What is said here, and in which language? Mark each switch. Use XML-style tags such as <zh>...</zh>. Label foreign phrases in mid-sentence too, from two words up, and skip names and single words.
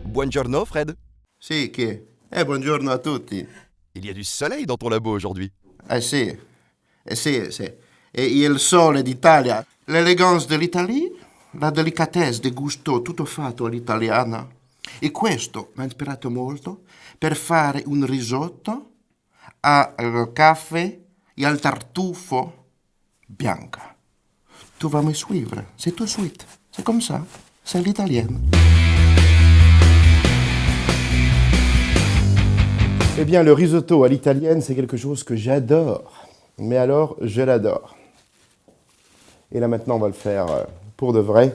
<it>Buongiorno, Fred. Sì, che? Buongiorno a tutti.</it> <fr>Il y a du soleil dans ton labo aujourd'hui.</fr> <it>Sì, sì. E il sole d'Italia, l'eleganza dell'Italia, la delicatezza del gusto tutto fatto all'italiana. E questo mi ha ispirato molto per fare un risotto al caffè e al tartufo bianca.</it> <fr>Tu vas me suivre, c'est tout de suite. C'est comme ça, c'est l'italienne. Eh bien, le risotto à l'italienne, c'est quelque chose que j'adore. Mais alors, je l'adore. Et là, maintenant, on va le faire pour de vrai.</fr>